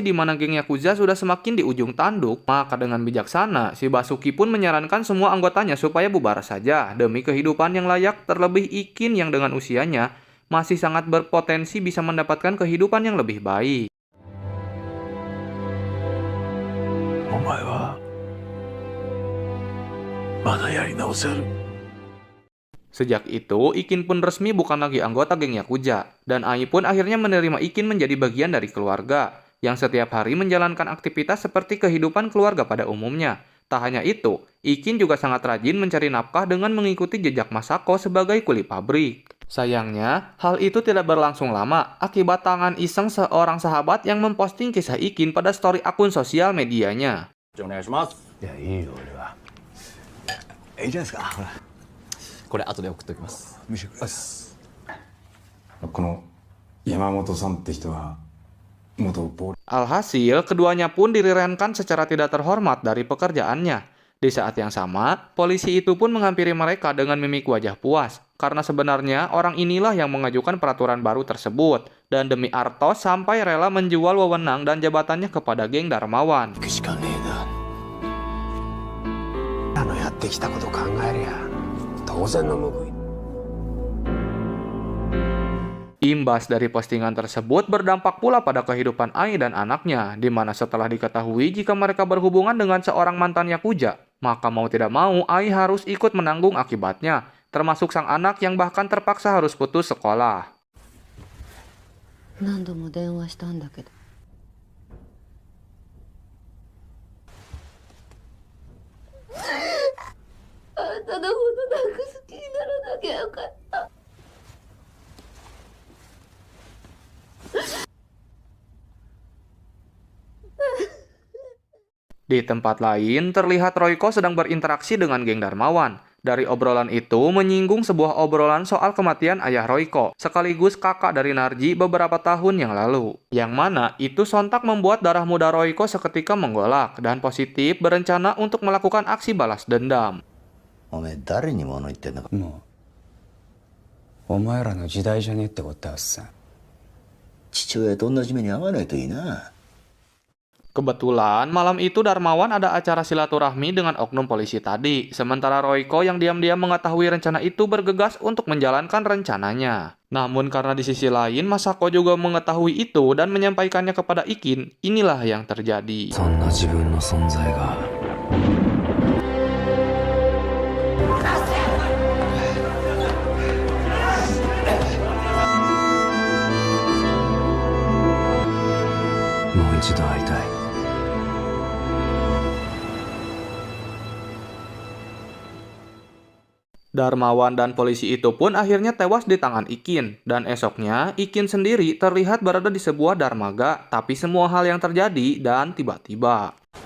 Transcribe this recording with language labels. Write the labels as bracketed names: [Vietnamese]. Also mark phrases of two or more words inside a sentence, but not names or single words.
[Indonesian] di mana geng Yakuza sudah semakin di ujung tanduk, maka dengan bijaksana, si Basuki pun menyarankan semua anggotanya supaya bubar saja demi kehidupan yang layak, terlebih Ikin yang dengan usianya masih sangat berpotensi bisa mendapatkan kehidupan yang lebih baik. [Japanese] お前はまだやり直せる。 [Indonesian] Sejak itu, Ikin pun resmi bukan lagi anggota geng Yakuza, dan Ai pun akhirnya menerima Ikin menjadi bagian dari keluarga, yang setiap hari menjalankan aktivitas seperti kehidupan keluarga pada umumnya. Tak hanya itu, Ikin juga sangat rajin mencari nafkah dengan mengikuti jejak Masako sebagai kuli pabrik. Sayangnya, hal itu tidak berlangsung lama akibat tangan iseng seorang sahabat yang memposting kisah Ikin pada story akun sosial medianya. [Japanese] じゃあお願いします。いやいいよ俺は。いいじゃないですか。ほら。これ後で送っておきます。見せてくれ。この山本さんって人は元暴力 [Indonesian] Alhasil, keduanya pun dirirenkan secara tidak terhormat dari pekerjaannya. Di saat yang sama, polisi itu pun menghampiri mereka dengan mimik wajah puas, karena sebenarnya orang inilah yang mengajukan peraturan baru tersebut, dan demi Artos sampai rela menjual wewenang dan jabatannya kepada geng Darmawan. [Japanese] 行くしかねえな。やってきたこと考えりゃ当然の報い。 [Indonesian] Imbas dari postingan tersebut berdampak pula pada kehidupan Ai dan anaknya, di mana setelah diketahui jika mereka berhubungan dengan seorang mantan Yakuza, maka mau tidak mau Ai harus ikut menanggung akibatnya, termasuk sang anak yang bahkan terpaksa harus putus sekolah. [Japanese] 何度も電話したんだけどあんたのことなんか好きにならなきゃよかった。 [Indonesian] Di tempat lain, terlihat Royko sedang berinteraksi dengan geng Darmawan. Dari obrolan itu menyinggung sebuah obrolan soal kematian ayah Royko, sekaligus kakak dari Narji beberapa tahun yang lalu. Yang mana itu sontak membuat darah muda Royko seketika menggolak dan positif berencana untuk melakukan aksi balas dendam. [Japanese] おめえ誰に物言ってんのか。もうお前らの時代じゃねえってことはさ。父親と同じ目に遭わないといいな。 [Indonesian] Kebetulan malam itu Darmawan ada acara silaturahmi dengan oknum polisi tadi, sementara Royko yang diam-diam mengetahui rencana itu bergegas untuk menjalankan rencananya. Namun karena di sisi lain Masako juga mengetahui itu dan menyampaikannya kepada Ikin, inilah yang terjadi. [Japanese] そんな自分の存在が。 もう一度会いたい。 [Indonesian] Darmawan dan polisi itu pun akhirnya tewas di tangan Ikin, dan esoknya Ikin sendiri terlihat berada di sebuah darmaga, tapi semua hal yang terjadi dan tiba-tiba.